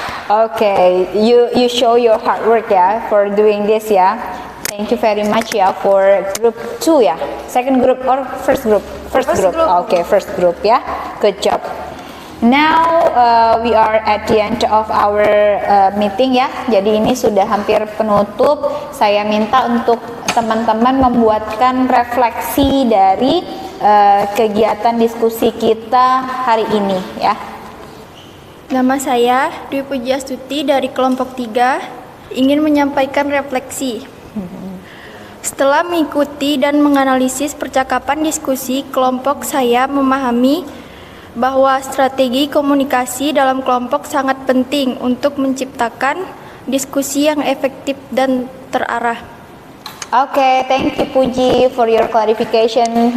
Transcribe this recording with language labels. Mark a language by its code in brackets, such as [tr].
[en] Okay, you show your hard work ya for doing this ya. Thank you very much ya for group 2 ya. Second group or first group? First group. Okay, first group ya. Good job. Now we are at the end of our meeting ya. [id] Jadi ini sudah hampir penutup. Saya minta untuk teman-teman membuatkan refleksi dari kegiatan diskusi kita hari ini ya. Nama saya Dwi Pujiastuti dari kelompok 3 ingin menyampaikan refleksi. Setelah mengikuti dan menganalisis percakapan diskusi, kelompok saya memahami bahwa strategi komunikasi dalam kelompok sangat penting untuk menciptakan diskusi yang efektif dan terarah. [en] Okay, thank you Puji for your clarification.